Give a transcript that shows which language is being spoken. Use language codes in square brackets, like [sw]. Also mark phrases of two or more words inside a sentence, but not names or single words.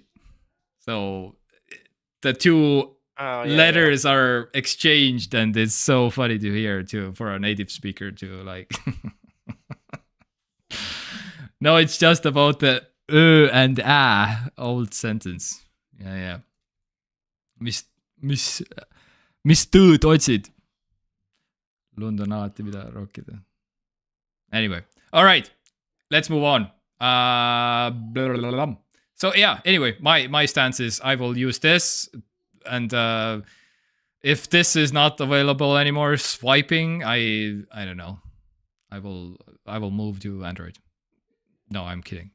[en] So the 2 letters are exchanged, and it's so funny to hear too for a native speaker to like. No, it's just about the and old sentence. Yeah. [et] Mis tööd otsid? Lund on alati mida rokkida. [en] Anyway, all right, let's move on. So yeah, anyway, my stance is I will use this, and if this is not available anymore, swiping, I don't know. I will move to Android. No, I'm kidding.